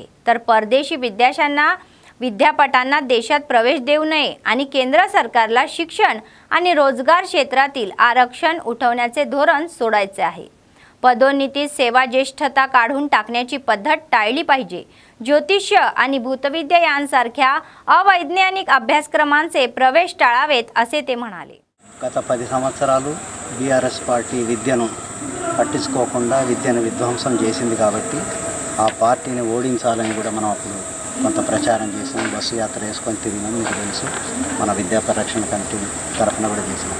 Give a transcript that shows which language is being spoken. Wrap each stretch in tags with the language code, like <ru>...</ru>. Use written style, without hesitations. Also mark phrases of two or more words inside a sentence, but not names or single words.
<mr>तर परदेशी विद्यापीठांना देशात प्रवेश देऊ नये आणि केंद्र सरकारला शिक्षण आणि रोजगार क्षेत्रातील आरक्षण उठवण्याचे धोरण सोडायचे आहे। पदोन्नतीत सेवा ज्येष्ठता काढून टाकण्याची पद्धत टाळली पाहिजे। ज्योतिष्य आणि भूतविद्या यांसारख्या अवैज्ञानिक अभ्यासक्रमांचे प्रवेश टाळावेत असे ते म्हणाले।</mr> <te>గత 10 సంవత్సరాలు బీఆర్ఎస్ పార్టీ విద్యను పట్టించుకోకుండా విద్యను విధ్వంసం చేసింది కాబట్టి ఆ పార్టీని ఓడించాలని కూడా మనం అప్పుడు కొంత ప్రచారం చేసాం। బస్సు యాత్ర వేసుకొని తిరిగినాం, మీకు తెలుసు। మన విద్యా పరిరక్షణ కమిటీ తరఫున కూడా చేసినాం।</te>